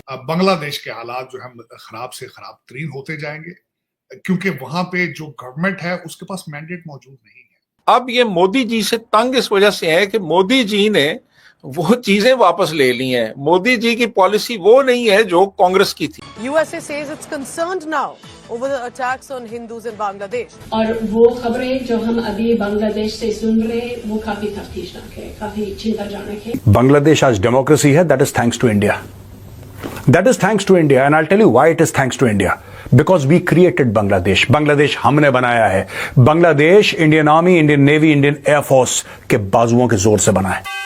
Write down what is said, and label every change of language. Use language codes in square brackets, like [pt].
[hi] अब बांग्लादेश के हालात जो है खराब से खराब तरीन होते जाएंगे, क्योंकि वहां पे जो गवर्नमेंट है उसके पास मैंडेट मौजूद नहीं है। अब ये मोदी जी से तंग इस वजह से है कि मोदी जी ने वो चीजें वापस ले ली हैं। मोदी जी की पॉलिसी वो नहीं है जो कांग्रेस की थी। [en] USA says it's concerned now over the attacks on Hindus in Bangladesh. [hi] और वो खबरें जो हम अभी बांग्लादेश से सुन रहे हैं वो काफी तफ्तीशनाक है, काफी चिंताजनक है। बांग्लादेश आज डेमोक्रेसी है, [en] That is thanks to India. That is thanks to India, and I'll tell you why it is thanks to India. Because we created Bangladesh. [hi] Bangladesh हमने बनाया है। Bangladesh Indian army, Indian navy, Indian air force के बाजुओं के जोर से बना है।